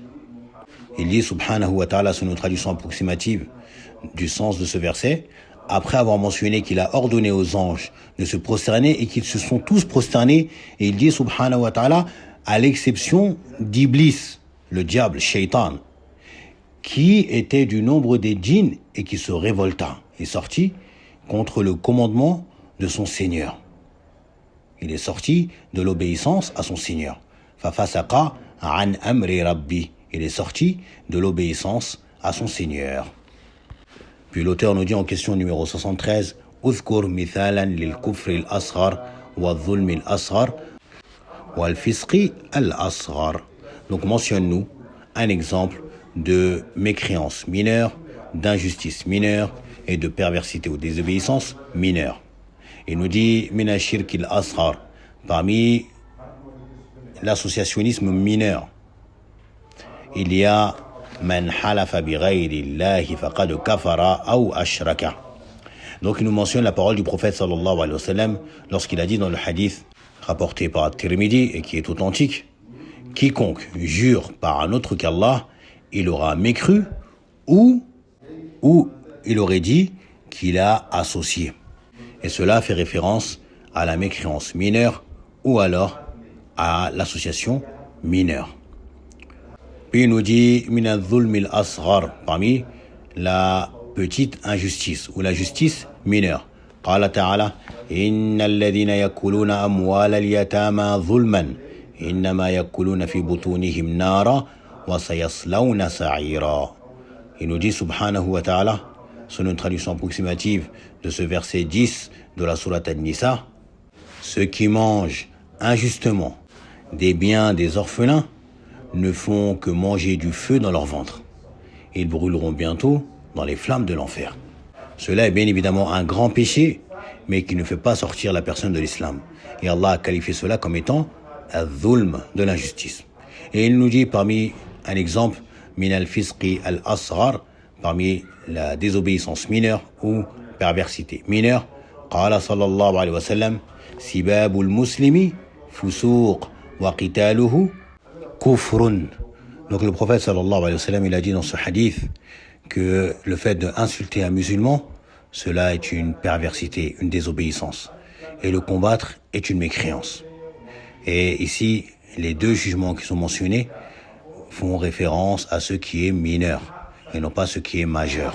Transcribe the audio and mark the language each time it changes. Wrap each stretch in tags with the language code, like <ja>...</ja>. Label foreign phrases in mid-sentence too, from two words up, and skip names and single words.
<fr>Il dit</fr> <ar>سبحانه وتعالى,</ar> <fr>sur une traduction approximative du sens de ce verset, après avoir mentionné qu'il a ordonné aux anges de se prosterner et qu'ils se sont tous prosternés, et il dit</fr> <ar>سبحانه وتعالى,</ar> <fr>à l'exception d'Iblis, le diable, Shaitan, qui était du nombre des djinns et qui se révolta et sortit contre le commandement de son Seigneur. Il est sorti de l'obéissance à son Seigneur.</fr> <ar>ففسق عن أمر ربي.</ar> <fr>Il est sorti de l'obéissance à son Seigneur. Puis l'auteur nous dit en question numéro 73,</fr> <ar>اذكر مثالا للكفر الأصغر والظلم الأصغر والفسق الأصغر.</ar> <fr>Donc mentionne-nous un exemple de mécréance mineure, d'injustice mineure et de perversité ou désobéissance mineure. Il nous dit</fr> <ar>من الشرك الأصغر,</ar> <fr>parmi l'associationnisme mineur, il y a</fr> <ar>من حلف بغير الله فقد كفر أو أشرك.</ar> <fr>Donc il nous mentionne la parole du prophète</fr> <ar>صلى الله عليه وسلم</ar> <fr>lorsqu'il a dit dans le hadith rapporté par Tirmidhi et qui est authentique, quiconque jure par un autre qu'Allah, il aura mécru ou il aurait dit qu'il a associé. Et cela fait référence à la mécréance mineure ou alors à l'association mineure. Puis il nous dit</fr> <ar>من الظلم الأصغر,</ar> <fr>parmi la petite injustice ou la justice mineure.</fr> <ar>قال تعالى إن الذين يأكلون أموال اليتامى ظلما إنما يأكلون في بطونهم نارا وسيصلون سعيرا.</ar> <fr>Il nous dit</fr> <ar>سبحانه وتعالى,</ar> <fr>sur une traduction approximative de ce verset 10 de la sourate An-Nisa, ceux qui mangent injustement des biens des orphelins ne font que manger du feu dans leur ventre. Ils brûleront bientôt dans les flammes de l'enfer. Cela est bien évidemment un grand péché, mais qui ne fait pas sortir la personne de l'islam. Et Allah a qualifié cela comme étant al-dhulm, de l'injustice. Et il nous dit parmi un exemple,</fr> <ar>من الفسق الأصغر,</ar> <fr>parmi la désobéissance mineure ou perversité mineure,</fr> <ar>قال صلى الله عليه وسلم سباب المسلم فسوق وقتاله كفر.</ar> <fr>Donc le prophète</fr> <ar>صلى الله عليه وسلم,</ar> <fr>il a dit dans ce hadith que le fait d'insulter un musulman, cela est une perversité, une désobéissance. Et le combattre est une mécréance. Et ici, les deux jugements qui sont mentionnés font référence à ce qui est mineur et non pas ce qui est majeur.</fr>